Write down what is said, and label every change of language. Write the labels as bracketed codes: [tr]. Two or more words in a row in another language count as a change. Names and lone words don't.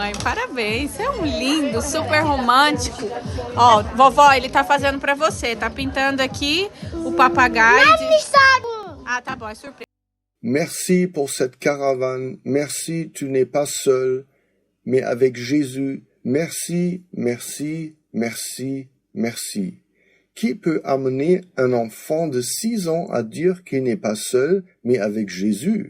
[pt] parabéns. Você é um lindo, super romântico. Ó, vovó, ele tá fazendo pra você. Tá pintando aqui o papagaio. Ah, tá bom, é surpresa. [fr] Merci pour cette caravane. Merci, tu n'es pas seul, mais avec Jésus. Merci, merci, merci, merci. Qui peut amener un enfant de 6 ans à dire qu'il n'est pas seul, mais avec Jésus?